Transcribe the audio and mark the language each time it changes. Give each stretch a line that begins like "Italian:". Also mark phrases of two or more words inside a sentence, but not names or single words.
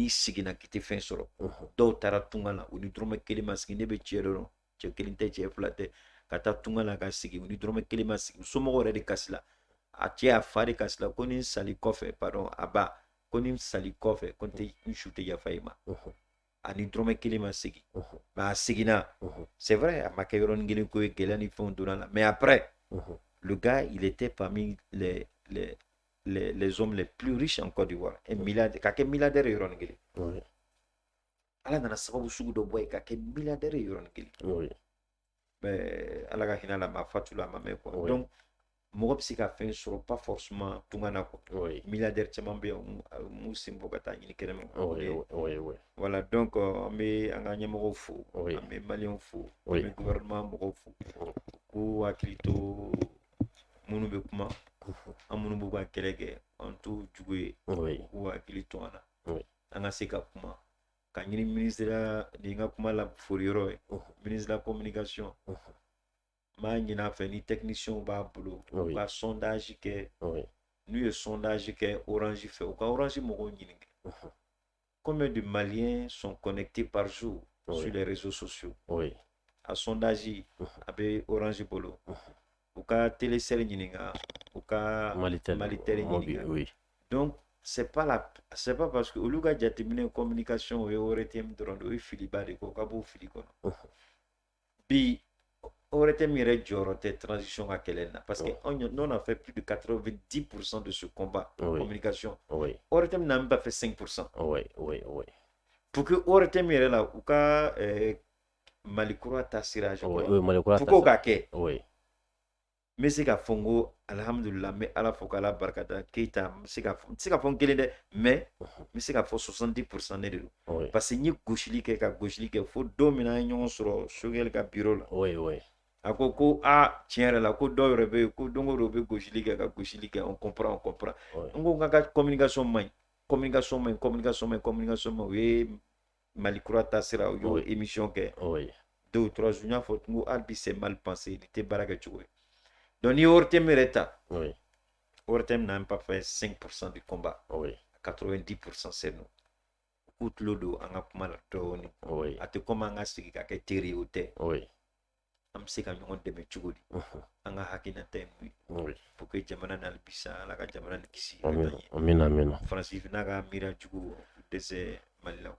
Bambara: n'i siginna k'i tɛ fɛn sɔrɔ dɔw taara tunga la u ni dɔrɔmɛ kelen ma sigi ne bɛ cɛ dɔn cɛ kelen tɛ cɛ fila tɛ ka taa tunga la ka sigi u ni dɔrɔmɛ kelen ma sigi somɔgɔw yɛrɛ de kasi la a cɛ a fa de kasi la ko ni n sali kɔfɛ pardon a ba ko ni n sali kɔfɛ ko n su tɛ yafa i ma ani dɔrɔmɛ kelen ma sigi mais a seginna
French: c'est vrai
Bambara: a ma kɛ yɔrɔnin kelen ko ye gɛlɛya ni fɛnw donna la
French: mais après le gars il était parmi les hommes les plus riches en Côte d'Ivoire un milliardaire
Bambara: ka kɛ milliardaire ye yɔrɔnin kelen ala nana sababu sugu dɔ bɔ yen ka kɛ milliardaire ye yɔrɔnin kelen mais ala ka hinɛ la ma fatula a ma mɛn quoi donc mɔgɔ bɛ se ka fɛn sɔrɔ
French: pas forcément
Bambara: tunga na quoi milliardaire caman bɛ yen mun sen bɔ ka taa ɲini kɛnɛma voilà donc an bɛ an ka ɲɛmɔgɔw fo an bɛ maliyɛnw fo an bɛ gouvernement mɔgɔw fo k'u hakili to minnu bɛ kuma an minnu b'u ka kɛlɛ kɛ an t'u jugu ye k'u hakili to an na an ka se ka kuma ka ɲini ministre ni n ka kuma la fori yɔrɔ ye
French: ministre de la communication
Bambara: m'a ɲini a fɛ ni technicien b'a bolo u ka sondage kɛ n'u ye sondage kɛ orange fɛ u ka orange mɔgɔw ɲininka
French: combien de maliens sont connectés par jour sur les réseaux sociaux
Bambara: a sondage a bɛ orange bolo u ka télécell ɲininka u ka malitel ɲininka
French: donc c'est pas parce que
Bambara: olu ka jateminɛ communication o ye ORTM dɔrɔn de o ye filiba de ko ka b'o fili kɔnɔ bi ORTM yɛrɛ jɔyɔrɔ tɛ transition ka kɛlɛ na
French: parce que on a fait plus de 90% de ce combat en communication ORTM n'a même pas fait 5% pour que
Bambara: ORTM yɛrɛ la u ka malikura taasira
French: pour que
Bambara: o ka kɛ n bɛ se ka fɔ n ko alhamdulillah n bɛ ala fɔ k'ala barikada Keyita n tɛ se ka fɔ n kelen dɛ mais n bɛ se ka fɔ 70% ne de don parce que n ye gosili kɛ ka gosili kɛ fo don min na an ye ɲɔgɔn sɔrɔ Sogɛl ka bureau la a ko tiɲɛ yɛrɛ la ko dɔw yɛrɛ bɛ yen ko don o don u bɛ gosili kɛ ka gosili kɛ
French: on comprend
Bambara: n ko n ka communication man ɲi communication man ɲi u ye malikura taasira u y'o émission kɛ
French: 2 ou 3 jours
Bambara: n y'a fɔ n ko hali bi
French: c'est mal pensé
Bambara: ni tɛ baara kɛ cogo ye donc ni ORTM yɛrɛ ta
French: ORTM n'a même pas fait 5% du combat 90% c'est nous
Bambara: k'u tulo don an ka kuma la dɔɔni a tɛ komi an ka sigi ka kɛ teri ye o tɛ an bɛ se ka ɲɔgɔn dɛmɛ cogo di an ka hakilinata ye mun ye
French: pour que
Bambara: jamana n'ale bisa ala ka jamana ni kisi amina faransi n'a ka miiriya jugu dɛsɛ mali la